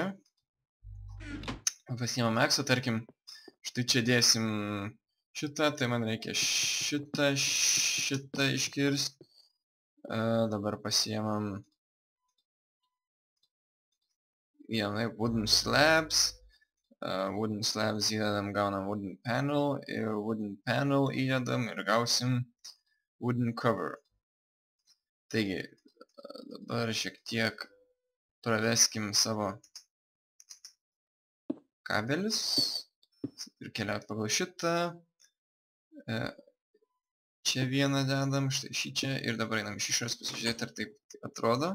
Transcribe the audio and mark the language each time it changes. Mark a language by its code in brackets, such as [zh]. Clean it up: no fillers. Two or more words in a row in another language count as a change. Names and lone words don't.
[lt] Pasiimam eksą, tarkim, štai čia dėsim šitą, tai man reikia šitą iškirsti. Dabar pasiimam vienai [en] wooden slabs. Wooden slabs [lt] įdedam, gaunam [en] wooden panel. [lt] Ir [en] wooden panel [lt] įdedam ir gausim [en] wooden cover. [lt] Taigi, dabar šiek tiek praveskim savo kabelis ir keliaut pagal šitą. Čia vieną dedam, štai šį čia ir dabar einam iš išorės pasižiūrėti, ar taip atrodo.